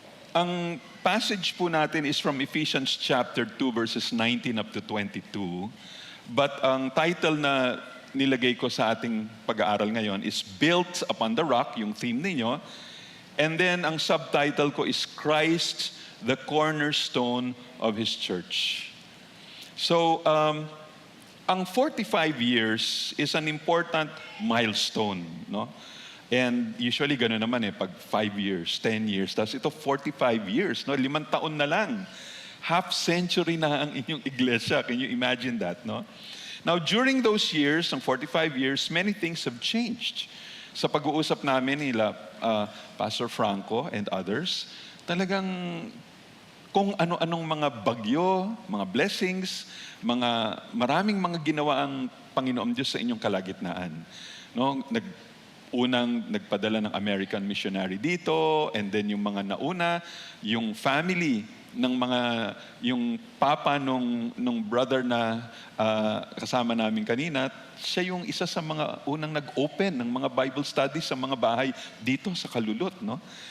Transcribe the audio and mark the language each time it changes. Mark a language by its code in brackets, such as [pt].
[en] Ang passage po natin is from Ephesians chapter 2 verses 19 up to 22. [tl] But ang title na nilagay ko sa ating pag-aaral ngayon is Built Upon the Rock, yung theme ninyo. [en] And then ang subtitle ko is Christ, the cornerstone of His church. So, ang 45 years is an important milestone, no? [tl] And usually gano'n naman pag 5 years, 10 years, tapos ito 45 years, no? 5 taon na lang. Half century na ang inyong iglesia. [en] Can you imagine that, [tl] no? [en] Now, during those years, ng 45 years, many things have changed. [tl] Sa pag-uusap namin nila, Pastor Franco and others, talagang kung ano-anong mga bagyo, mga blessings, maraming mga ginawa ang Panginoon Diyos sa inyong kalagitnaan. No? Unang nagpadala ng American missionary dito, and then yung mga nauna, yung family ng yung papa nung brother na kasama namin kanina, siya yung isa sa mga unang nag-open ng mga Bible studies sa mga bahay dito sa Kalulot, no?